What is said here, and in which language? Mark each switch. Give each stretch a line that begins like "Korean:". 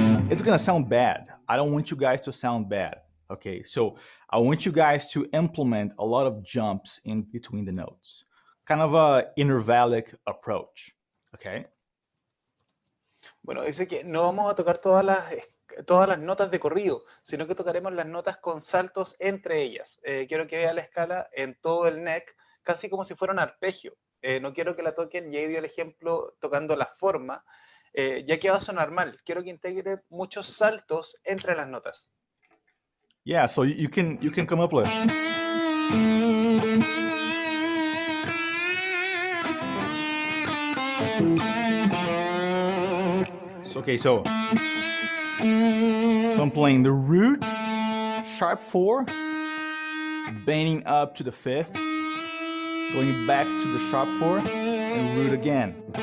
English: It's gonna sound bad. I don't want you guys to sound bad. Okay, so I want you guys to implement a lot of jumps in between the notes. Kind of a intervallic approach, okay?
Spanish: Bueno, dice que no vamos a tocar todas las notas de corrido, sino que tocaremos las notas con saltos entre ellas. Quiero que vea la escala en todo el neck, casi como si fuera un arpegio. No quiero que la toquen, ya dio el ejemplo tocando la forma, ya que va a sonar mal. Quiero que integre muchos saltos entre las notas.
English: Yeah, so you can come up with. Okay, so I'm playing the root, sharp 4, bending up to the 5th, going back to the sharp 4, and root again.